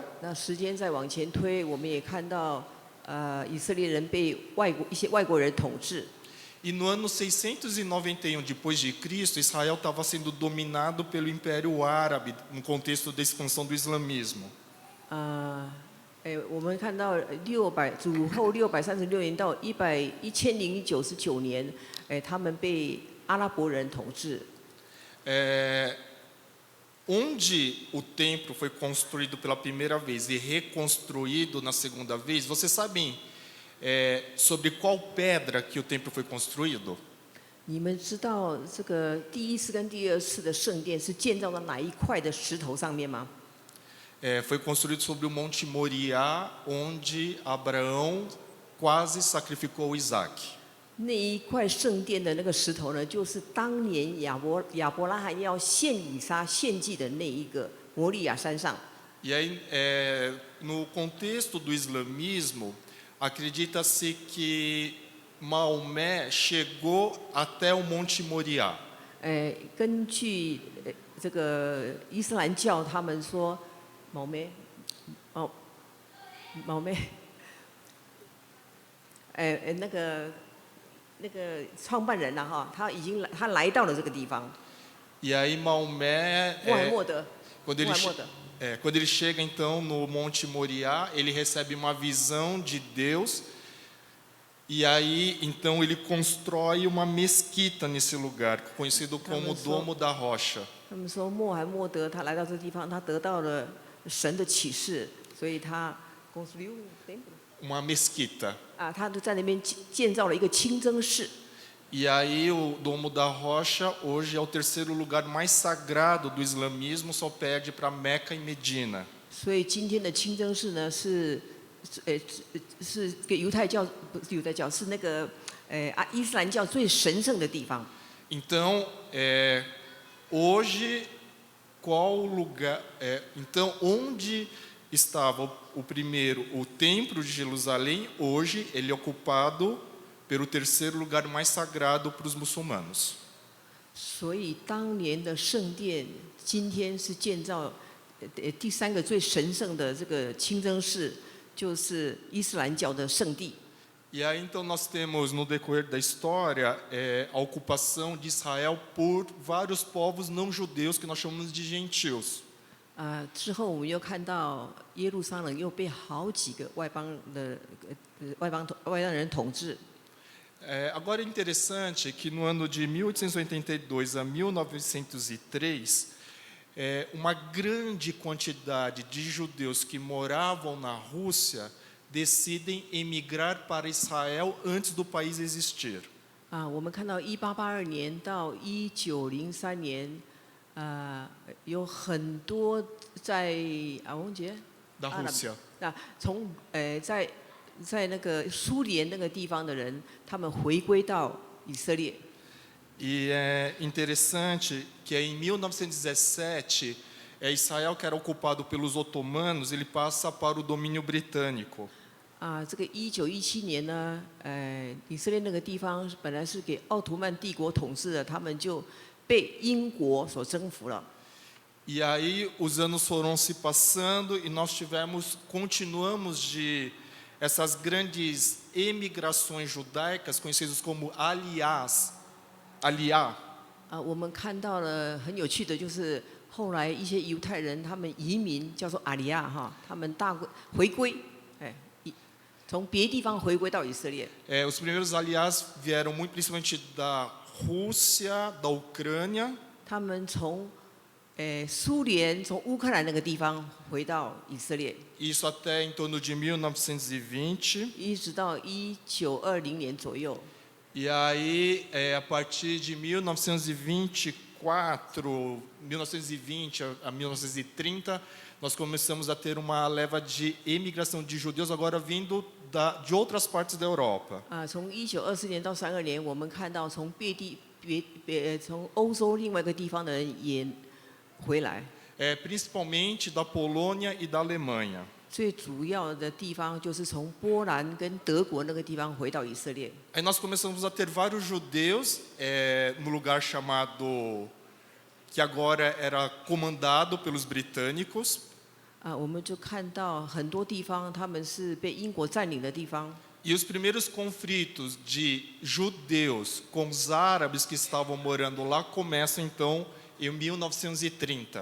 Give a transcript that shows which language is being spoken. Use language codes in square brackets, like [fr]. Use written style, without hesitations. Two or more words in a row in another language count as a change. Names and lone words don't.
[zh] 那时间再往前推，我们也看到以色列人被一些外国人统治。 [pt] E no ano 691 depois de Cristo, Israel estava sendo dominado pelo Império Árabe no contexto da expansão do islamismo. [zh] 我们看到主后636年到1099年，他们被阿拉伯人统治。 [pt] Onde o templo foi construído pela primeira vez e reconstruído na segunda vez, vocês sabem sobre qual pedra que o templo foi construído? [zh] 你们知道这个第一次跟第二次的圣殿是建造在哪一块的石头上面吗？ [pt] Foi construído sobre o Monte Moriá, onde Abraão quase sacrificou Isaac. [zh] 那一块圣殿的那个石头呢，就是当年亚伯拉罕要献以撒献祭的那一个摩利亚山上。 [pt] E aí, no contexto do islamismo, acredita-se que Maomé chegou até o Monte Moriá. [zh] 根据这个伊斯兰教，他们说毛妹，毛妹，那个创办人哈，他来到了这个地方。 [pt] E aí Maomé, 穆罕默德， quando ele chega então no Monte Moriá, ele recebe uma visão de Deus. E aí, então, ele constrói uma mesquita nesse lugar, conhecido como Domo da Rocha. [zh] 他们说穆罕默德他来到这地方，他得到了神的启示，所以他 construiu [pt] uma mesquita. [zh] 他就在那边建造了一个清真寺。 [pt] E aí o Domo da Rocha hoje é o terceiro lugar mais sagrado do islamismo, só perde para Meca e Medina. [zh] 所以今天的清真寺呢是给犹太教不是犹太教是那个伊斯兰教最神圣的地方。 [pt] Então, hoje qual lugar? Então, onde estava o primeiro, o Templo de Jerusalém, hoje ele é ocupado pelo terceiro lugar mais sagrado para os muçulmanos. [zh] 所以当年的圣殿，今天是建造第三个最神圣的这个清真寺，就是伊斯兰教的圣地。 [pt] E aí então nós temos no decorrer da história a ocupação de Israel por vários povos não judeus que nós chamamos de gentios. [zh] 之后我们又看到耶路撒冷又被好几个外邦人统治。 [pt] Agora é interessante que no ano de 1882 a 1903, uma grande quantidade de judeus que moravam na Rússia decidem emigrar para Israel antes do país existir. [zh] 我们看到1882年到1903年，有很多在王杰 [pt] Da Rússia. [zh] 从在那个苏联那个地方的人，他们回归到以色列。 [pt] E é interessante que em 1917, Israel, que era ocupado pelos otomanos, ele passa para o domínio britânico. [zh] 这个1917年呢，以色列那个地方本来是给奥图曼帝国统治的，他们就被英国所征服了。 [pt] E aí os anos foram se passando e nós continuamos de essas grandes emigrações judaicas, conhecidas como Aliyah. [zh] 我们看到了很有趣的，就是后来一些犹太人他们移民，叫做阿里亚哈，他们回归，从别地方回归到以色列。 [pt] Os primeiros Aliyahs vieram muito principalmente da Rússia, da Ucrânia. [zh] 他们从苏联从乌克兰那个地方回到以色列， [pt] Isso até em torno de 1920. [zh] 一直到1920年左右。 [pt] E aí, a partir de 1924, 1920 a 1930, nós começamos a ter uma leva de imigração de judeus agora vindo de outras partes da Europa. [zh] 从1924年到32年，我们看到从从欧洲另外一个地方的人也回来。 [pt] Principalmente da Polônia e da Alemanha. [zh] 最主要的地方就是从波兰跟德国那个地方回到以色列。 [pt] Aí nós começamos a ter vários judeus no lugar chamado, que agora era comandado pelos britânicos. [zh] 我们就看到很多地方他们是被英国占领的地方。 [pt] E os primeiros conflitos de judeus com os árabes que estavam morando lá começam então em 1930.